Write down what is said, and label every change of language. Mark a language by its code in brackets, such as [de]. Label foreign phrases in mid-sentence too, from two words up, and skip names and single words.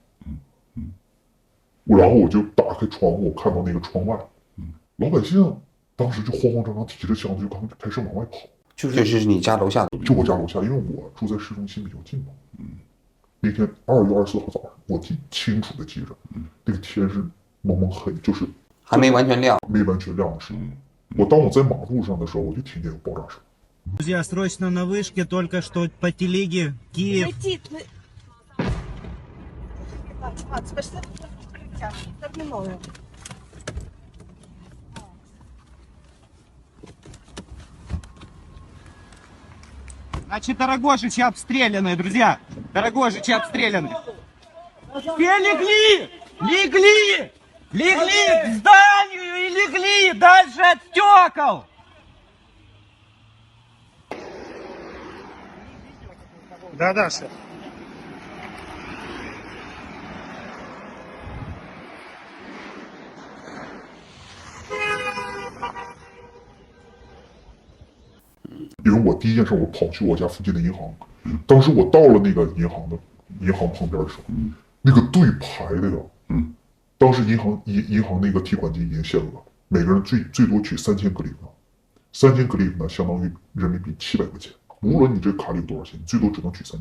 [zh] 然后我就打开窗户，我看到那个窗外，老百姓当时就慌慌张张提着箱子就刚开始往外跑。就是你家楼下，就我家楼下，因为我住在市中心比较近嘛。那天2月24号早上，我清楚的记着，那个天是蒙蒙黑，就是还没完全亮，没完全亮的时候。当我在马路上的时候，我就听见有爆炸声。 [ru] Друзья, срочно на вышке, только что по телеге Киев. Значит, Дорогожичи обстреляны, друзья. Дорогожичи обстреляны. Все легли! Легли! Легли к зданию и легли дальше от стекол! Да, шеф. [zh] 因为我第一件事我跑去我家附近的银行，当时我到了那个银行旁边的时候，那个队排的呀，当时银行那个提款机已经限额，每个人最多取3000格里夫，3000格里夫呢相当于人民币700块钱，无论你这卡里有多少钱，你最多只能取3000。